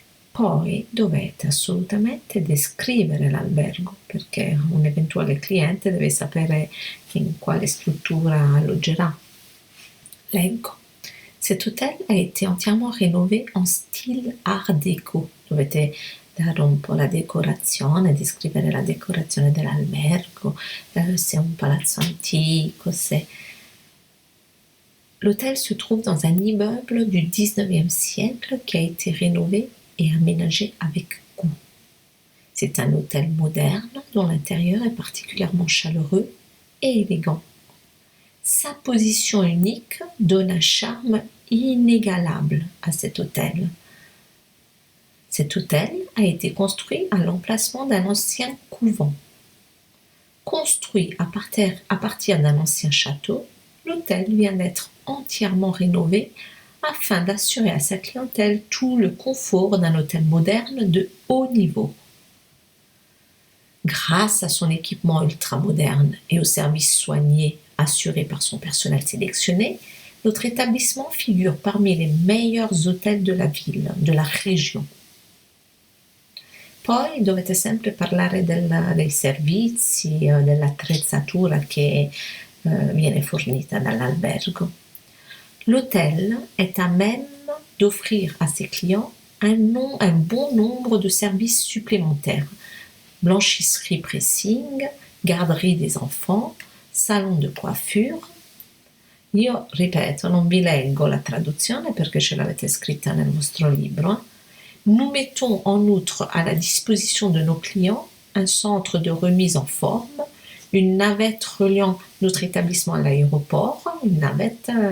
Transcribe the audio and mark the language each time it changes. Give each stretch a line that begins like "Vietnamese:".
Italian: Poi dovete assolutamente descrivere l'albergo, perché un eventuale cliente deve sapere in quale struttura alloggerà. Leggo.
French: Cet hôtel a été entièrement rénové en style art déco.
Italian: Dovete dare un po' la decorazione, descrivere la decorazione dell'albergo, se è un palazzo antico, se...
French: L'hôtel se trouve dans un immeuble du 19e siècle qui a été rénové et aménagé avec goût. C'est un hôtel moderne dont l'intérieur est particulièrement chaleureux et élégant. Sa position unique donne un charme inégalable à cet hôtel. Cet hôtel a été construit à l'emplacement d'un ancien couvent. Construit à partir d'un ancien château, l'hôtel vient d'être entièrement rénové afin d'assurer à sa clientèle tout le confort d'un hôtel moderne de haut niveau. Grâce à son équipement ultramoderne et aux services soignés assurés par son personnel sélectionné, notre établissement figure parmi les meilleurs hôtels de la ville, de la région.
Italian: Poi dovete sempre parlare dei servizi, dell'attrezzatura che viene fornita dall'albergo.
French: L'hôtel est à même d'offrir à ses clients un bon nombre de services supplémentaires. Blanchisserie pressing, garderie des enfants, salon de coiffure.
Italian: Io ripeto, non vi leggo la traduzione perché ce l'avete scritta nel vostro libro.
French: Nous mettons en outre à la disposition de nos clients un centre de remise en forme, une navette reliant notre établissement à l'aéroport, una navette